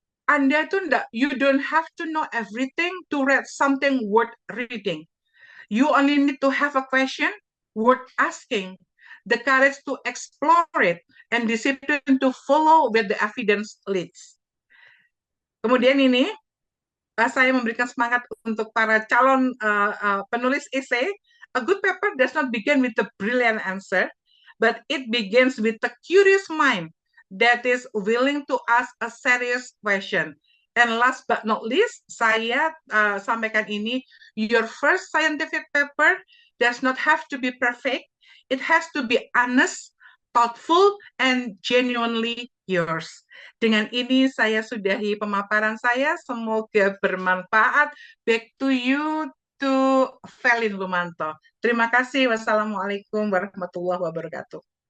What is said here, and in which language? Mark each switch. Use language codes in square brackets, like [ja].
[id] Anda tuh [en] you don't have to know everything to read something worth reading. You only need to have a question worth asking, the courage to explore it, and discipline to follow where the evidence leads. [id] Kemudian ini, saya memberikan semangat untuk para calon penulis esai. [en] A good paper does not begin with a brilliant answer, but it begins with a curious mind that is willing to ask a serious question. And last but not least, [id] saya sampaikan ini, [en] your first scientific paper does not have to be perfect. It has to be honest, thoughtful, and genuinely yours. [id] Dengan ini saya sudahi pemaparan saya. Semoga bermanfaat. [en] Back to you, to [id] Velin Lumanto. Terima kasih. Wassalamualaikum warahmatullahi wabarakatuh.